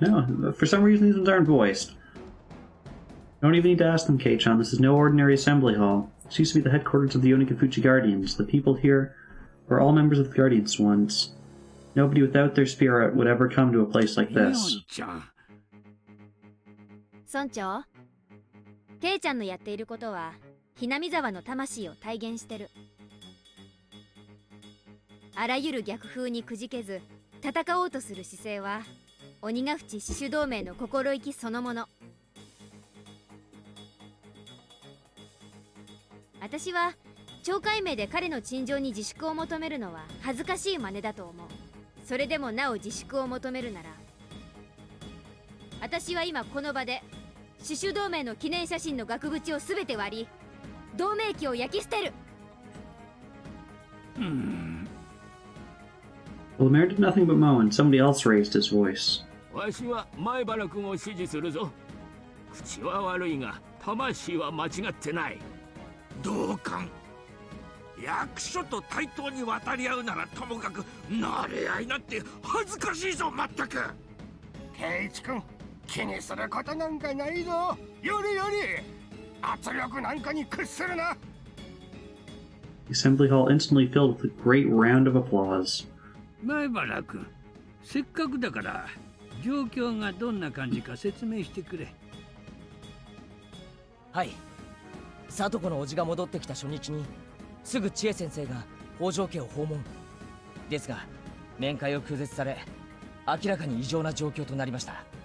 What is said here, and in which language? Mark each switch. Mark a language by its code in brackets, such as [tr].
[en] No, for some reason these ones aren't voiced. Don't even need to ask them, Kei-chan. This is no ordinary assembly hall. This used to be the headquarters of the Onikafuchi Guardians. The people here were all members of the Guardians once. Nobody without their spirit would ever come to a place like this. [ja] 村長、ケイちゃんのやっていることはひなみ沢の魂を体現してる。あらゆる逆風にくじけず戦おうとする姿勢は鬼ヶ淵死守同盟の心意気そのもの。私は懲戒名で彼の陳情に自粛を求めるのは恥ずかしい真似だと思う。それでもなお自粛を求めるなら、私は今この場で死守同盟の記念写真の額縁をすべて割り同盟旗を焼き捨てる。 [en] Well, the mayor did nothing but moan. Somebody else raised his voice. [ja] わしは前原君を支持するぞ。口は悪いが魂は間違ってない。同感。役所と対等に渡り合うならともかく慣れ合いなんて恥ずかしいぞ。まったく圭一君、気にすることなんかないぞ。よりより圧力なんかに屈するな。 [en] The assembly hall instantly filled with a great round of applause. [ja] 前原君、せっかくだから状況がどんな感じか説明してくれ。はい。聡子の叔父が戻ってきた初日にすぐ千恵先生が北条家を訪問ですが、面会を拒絶され明らかに異常な状況となりました。